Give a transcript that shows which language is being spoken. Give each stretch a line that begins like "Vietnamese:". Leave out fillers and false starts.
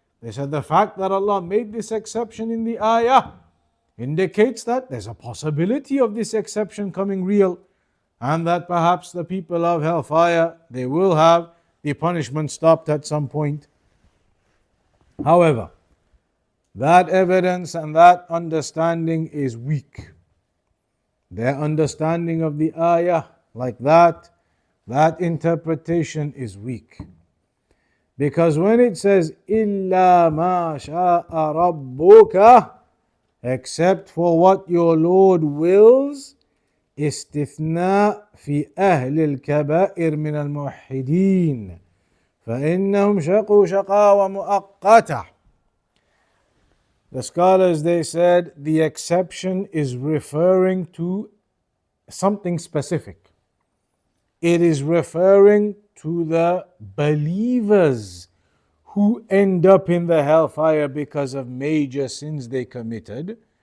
English: They said the fact that Allah made this exception in the ayah indicates that there's a possibility of this exception coming real, and that perhaps the people of hellfire, they will have the punishment stopped at some point. However, that evidence and that understanding is weak. Their understanding of the ayah like that interpretation is weak. Because when it says,
Arabic: إِلَّا مَا شَاءَ رَبُّكَ,
English: except for what your Lord wills,
Arabic: استثناء في أهل الكبائر من الموحدين فإنهم شقوا شقاوة مؤقتة.
English: The scholars, they said the exception is referring to something specific. It is referring to the believers who end up in the hellfire because of major sins they committed.